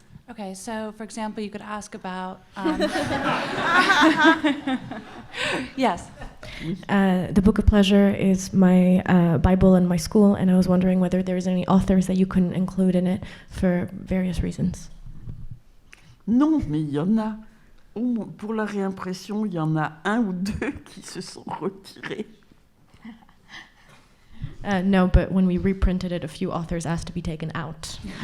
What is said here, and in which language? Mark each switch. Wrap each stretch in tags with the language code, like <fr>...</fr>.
<en>Okay, so for example, you could ask about... Yes. The Book of Pleasure is my Bible in my school, and I was wondering whether there's any authors that you couldn't include in it for various reasons.</en> <fr>Non, mais il y en a. Pour la réimpression, il y en a 1 ou 2 qui se sont retirés.</fr> <en>No, but when we reprinted it, a few authors asked to be taken out.</en>